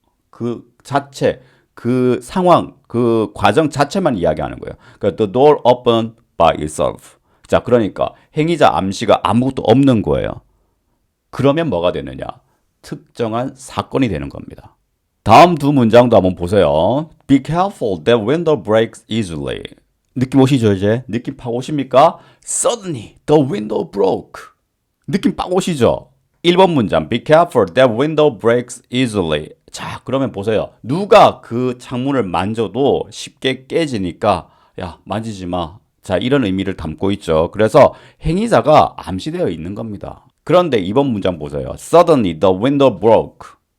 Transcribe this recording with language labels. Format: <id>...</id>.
<ko>그 자체, 그 상황, 그 과정 자체만 이야기하는 거예요. 그러니까</ko> <en>the door open by itself.</en> <ko>자, 그러니까 행위자 암시가 아무것도 없는 거예요. 그러면 뭐가 되느냐? 특정한 사건이 되는 겁니다. 다음 두 문장도 한번 보세요.</ko> <en>Be careful that window breaks easily.</en> <ko>느낌 오시죠, 이제? 느낌 파고 오십니까?</ko> <en>Suddenly, the window broke.</en> <ko>느낌 파고 오시죠? 1번 문장,</ko> <en>Be careful, that window breaks easily.</en> <ko>자, 그러면 보세요. 누가 그 창문을 만져도 쉽게 깨지니까, 야, 만지지 마. 자, 이런 의미를 담고 있죠. 그래서 행위자가 암시되어 있는 겁니다. 그런데 2번 문장 보세요.</ko> <en>Suddenly, the window broke.</en>